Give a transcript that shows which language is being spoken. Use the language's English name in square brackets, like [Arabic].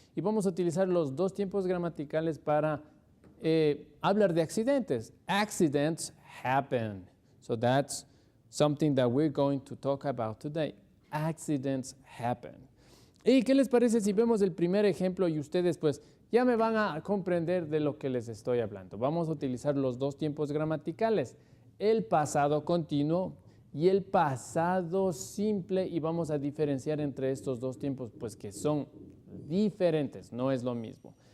[Spanish] Y vamos a utilizar los dos tiempos gramaticales para hablar de accidentes. [English] Accidents happen. So that's something that we're going to talk about today. Accidents happen. [Spanish] ¿Y qué les parece si vemos el primer ejemplo y ustedes pues ya me van a comprender de lo que les estoy hablando? Vamos a utilizar los dos tiempos gramaticales, el pasado continuo y el pasado simple, y vamos a diferenciar entre estos dos tiempos, pues que son diferentes, no es lo mismo.